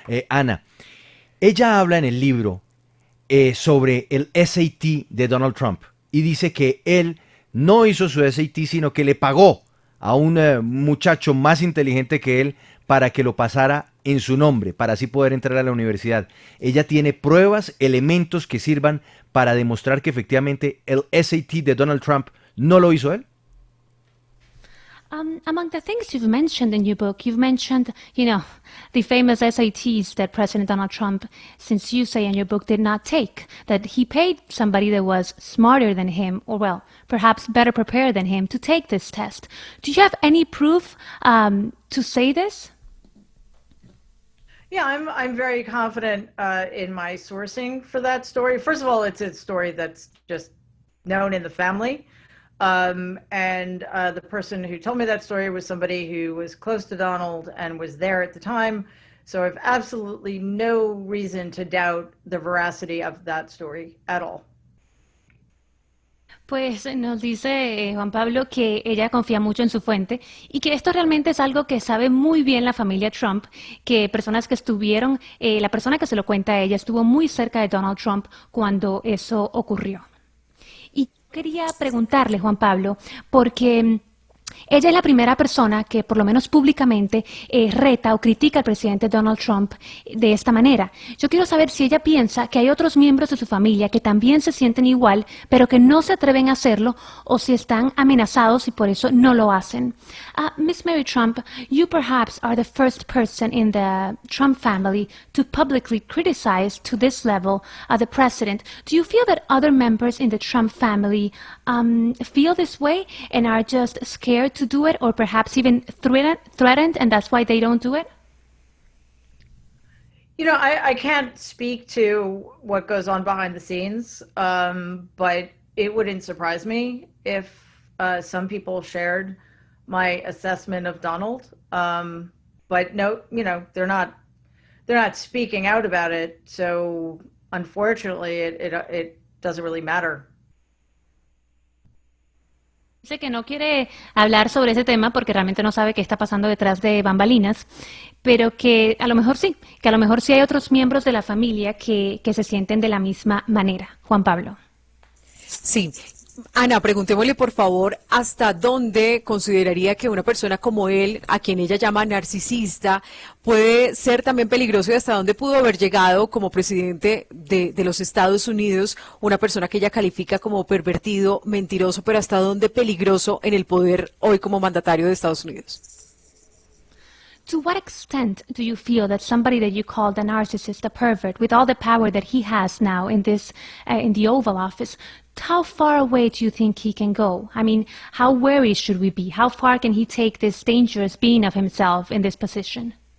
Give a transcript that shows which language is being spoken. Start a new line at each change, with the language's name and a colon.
Spanish: Ana, ella habla en el libro sobre el SAT de Donald Trump y dice que él no hizo su SAT, sino que le pagó a un muchacho más inteligente que él para que lo pasara en su nombre, para así poder entrar a la universidad. Ella tiene pruebas, elementos que sirvan para demostrar que efectivamente el SAT de Donald Trump no lo hizo él.
English: Among the things you've mentioned in your book, you've mentioned, the famous SATs that President Donald Trump, since you say in your book, did not take, that he paid somebody that was smarter than him, or well, perhaps better prepared than him to take this test. Do you have any proof to say this? Yeah, I'm very confident in my sourcing for that story. First of all, it's a story that's just known in the family. And the person who told me that story was somebody who was close to Donald and was there at the time. So I have absolutely no reason to doubt the veracity of that story at all.
Spanish: Pues nos dice Juan Pablo que ella confía mucho en su fuente y que esto realmente es algo que sabe muy bien la familia Trump, que personas que estuvieron, la persona que se lo cuenta a ella estuvo muy cerca de Donald Trump cuando eso ocurrió. Y quería preguntarle, Juan Pablo, porque ella es la primera persona que, por lo menos públicamente, reta o critica al presidente Donald Trump de esta manera. Yo quiero saber si ella piensa que hay otros miembros de su familia que también se sienten igual, pero que no se atreven a hacerlo, o si están amenazados y por eso no lo hacen.
English: Miss Mary Trump, you perhaps are the first person in the Trump family to publicly criticize to this level the president. Do you feel that other members in the Trump family feel this way and are just scared to do it, or perhaps even threatened, and that's why they don't do it? I can't speak to what goes on behind the scenes, but it wouldn't surprise me if some people shared my assessment of Donald. But no, they're not speaking out about it. So unfortunately, it doesn't really matter.
Spanish: Dice que no quiere hablar sobre ese tema porque realmente no sabe qué está pasando detrás de bambalinas, pero que a lo mejor sí hay otros miembros de la familia que se sienten de la misma manera. Juan Pablo. Sí. Ana, preguntémosle por favor hasta dónde consideraría que una persona como él, a quien ella llama narcisista, puede ser también peligroso y hasta dónde pudo haber llegado como presidente de los Estados Unidos, una persona que ella califica como pervertido, mentiroso, pero hasta dónde peligroso en el poder hoy como mandatario de Estados Unidos.
English: To what extent do you feel that somebody that you called a narcissist, a pervert, with all the power that he has now in this, in the Oval Office, how far away do you think he can go? I mean, how wary should we be? How far can he take this dangerous being of himself in this position?